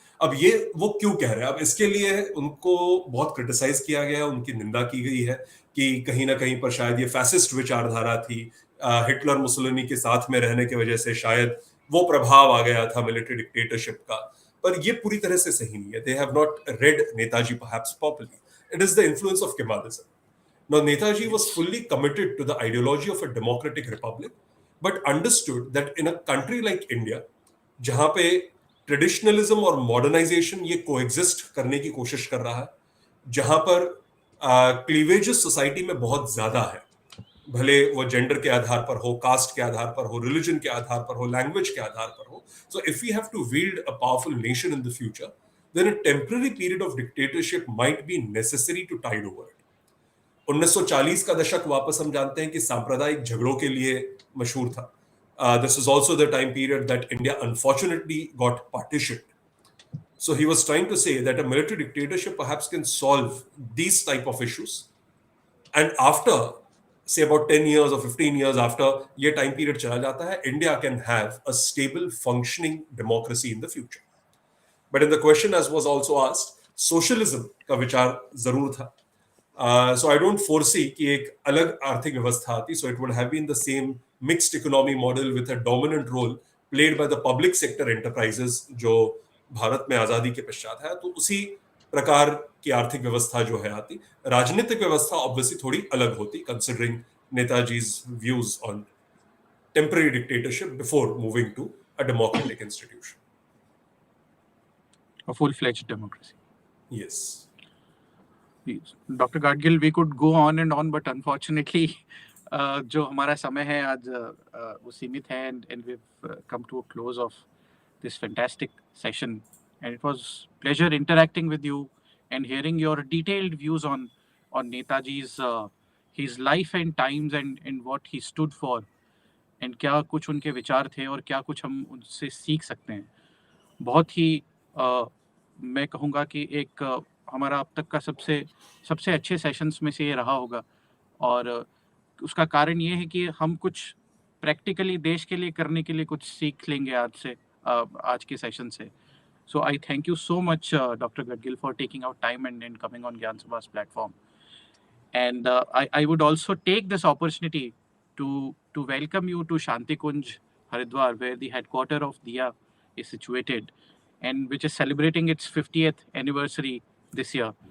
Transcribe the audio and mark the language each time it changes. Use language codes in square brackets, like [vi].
[hi] अब ये वो क्यों कह रहे हैं? अब इसके लिए उनको बहुत क्रिटिसाइज किया गया, उनकी निंदा की गई है कि कहीं ना कहीं पर शायद ये फैसिस्ट विचारधारा थी, हिटलर मुसोलिनी के साथ में रहने की वजह से शायद वो प्रभाव आ गया था मिलिट्री डिक्टेटरशिप का. पर ये पूरी तरह से सही नहीं है. [en] They have not read Netaji perhaps properly. It is the influence of Kemalism. Now, Netaji was fully committed to the ideology of a democratic republic, but understood that in a country like India, [hi] जहाँ पे traditionalism और modernisation ये coexist करने की कोशिश कर रहा है, जहाँ पर क्लीवेजेस सोसाइटी में बहुत ज्यादा है, भले वो जेंडर के आधार पर हो, कास्ट के आधार पर हो, रिलीजन के आधार पर हो, लैंग्वेज के आधार पर हो. [en] So if we have to wield a powerful nation in the future, then a temporary period of dictatorship might be necessary to tide over it. [hi] 1940 का दशक वापस हम जानते हैं कि सांप्रदायिक झगड़ों के लिए मशहूर था. [en] This is also the time period that India unfortunately got partitioned. So he was trying to say that a military dictatorship perhaps can solve these type of issues, and after say about 10 years or 15 years after [hi] ये time period चला जाता है, [en] India can have a stable functioning democracy in the future. But in the question as was also asked, [hi] socialism का विचार जरूर था. [en] So I don't foresee [hi] कि एक अलग आर्थिक व्यवस्था आती. [en] So it would have been the same mixed economy model with a dominant role played by the public sector enterprises जो [hi] भारत में आजादी के पश्चात है, तो उसी प्रकार की आर्थिक व्यवस्था जो है आती। राजनीतिक व्यवस्था ऑब्वियसली थोड़ी अलग होती, [en] Considering Netaji's views on temporary dictatorship before moving to a democratic institution. A full-fledged democracy. Yes. Dr. Gadgil, we could go on and on, but unfortunately, [hi] जो हमारा समय है आज वो सीमित है, [en] and we've come to a close of this fantastic session. And it was pleasure interacting with you and hearing your detailed views on Netaji's his life and times and what he stood for, and [hi] क्या कुछ उनके विचार थे और क्या कुछ हम उनसे सीख सकते हैं. बहुत ही मैं कहूँगा कि एक हमारा अब तक का सबसे अच्छे सेशंस में से ये रहा होगा, और उसका कारण ये है कि हम कुछ प्रैक्टिकली देश के लिए करने के लिए कुछ सीख लेंगे आज के सेशन से. [en] So I thank you so much, Dr. Gadgil, for taking out time and coming on Gyan Sabha's platform. And I would also take this opportunity to welcome you to Shanti Kunj, Haridwar, where the headquarter of Diya is situated, and which is celebrating its 50th anniversary this year.